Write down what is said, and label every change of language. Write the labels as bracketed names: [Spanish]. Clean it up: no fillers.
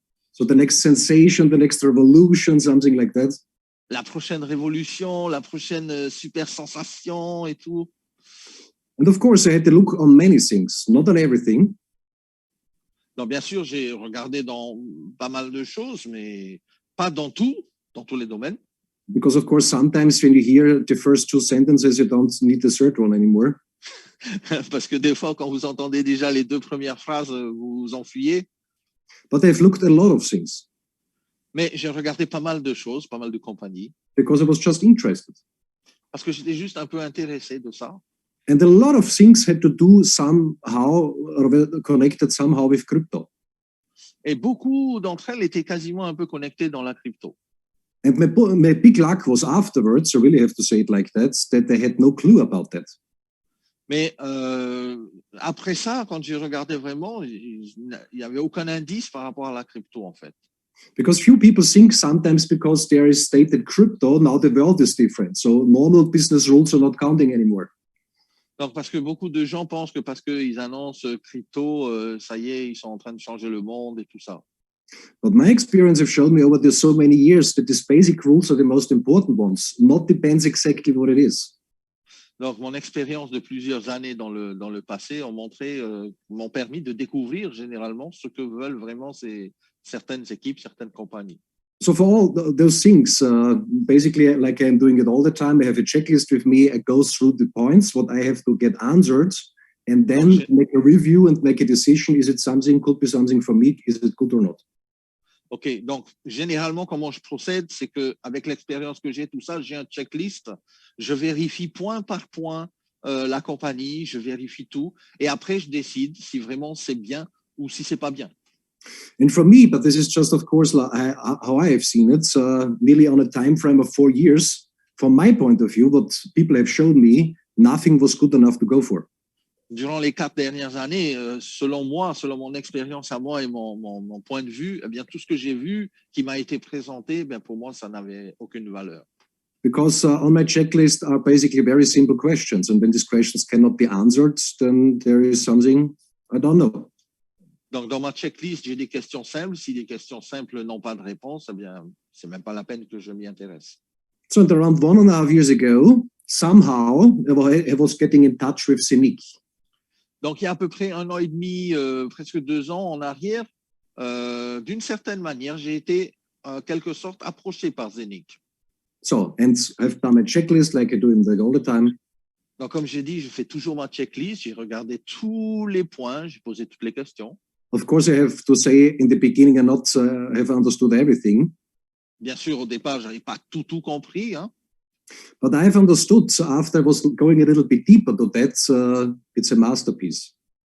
[English] So the next sensation, the next revolution, something like that. [French] la prochaine révolution, la prochaine super sensation et tout. [English] And of course, I had to look on many things, not on everything. [French] Donc, bien sûr, j'ai regardé dans pas mal de choses, mais pas dans tout, dans tous les domaines. [English] Because of course, sometimes when you hear the first two sentences, you don't need the third one anymore. [French] Parce que des fois, quand vous entendez déjà les deux premières phrases, vous vous enfuyez. [English] But I've looked at a lot of things [French] Mais j'ai regardé pas mal de choses, pas mal de compagnies, [English] because I was just interested. [French] parce que j'étais juste un peu intéressé de ça. [English] And a lot of things had to do somehow, or were connected somehow with crypto. [French] Et beaucoup d'entre elles étaient quasiment un peu connectées dans la crypto. [English] And my big luck was afterwards, I really have to say it like that they had no clue about that. [French] Mais après ça, quand j'ai regardé vraiment, il n'y avait aucun indice par rapport à la crypto, en fait. [English] Because few people think sometimes because there is stated crypto, now the world is different. So normal business rules are not counting anymore. [French] Donc, parce que beaucoup de gens pensent que parce qu'ils annoncent crypto, ça y est, ils sont en train de changer le monde et tout ça. [English] But my experience have shown me over the so many years that these basic rules are the most important ones. Not depends exactly what it is. [French] Donc, mon expérience de plusieurs années dans le passé m'ont permis de découvrir généralement ce que veulent vraiment certaines équipes, certaines compagnies. [English] So for all those things, basically, like I'm doing it all the time, I have a checklist with me. I go through the points, what I have to get answered, and then make a review and make a decision. Is it something, could be something for me? Is it good or not? [French] OK, donc généralement, comment je procède, c'est qu'avec l'expérience que j'ai, tout ça, j'ai un checklist, je vérifie point par point la compagnie, je vérifie tout, et après, je décide si vraiment c'est bien ou si c'est pas bien. [English] And for me, but this is just, of course, how I have seen it, nearly on a time frame of 4 years, from my point of view, what people have shown me, nothing was good enough to go for. [French] Durant les 4 dernières années, selon moi, selon mon expérience à moi et mon point de vue, eh bien, tout ce que j'ai vu qui m'a été présenté, eh bien, pour moi, ça n'avait aucune valeur. [English] Because on my checklist are basically very simple questions. And when these questions cannot be answered, then there is something I don't know. [French] Donc, dans ma checklist, j'ai des questions simples. Si les questions simples n'ont pas de réponse, eh bien, c'est même pas la peine que je m'y intéresse. [English] So around 1.5 years ago, somehow I was getting in touch with Cynic. [French] Donc, il y a à peu près 1 an et demi, presque 2 ans en arrière, d'une certaine manière, j'ai été en quelque sorte approché par Zenic. [English] So, and I've done a checklist like I do all the time. [French] Donc, comme j'ai dit, je fais toujours ma checklist. J'ai regardé tous les points, j'ai posé toutes les questions. [English] Of course, I have to say in the beginning I not have understood everything. [French] Bien sûr, au départ, je n'avais pas tout compris, hein. [English] But I've understood, so after I was going a little bit deeper to that, it's a masterpiece.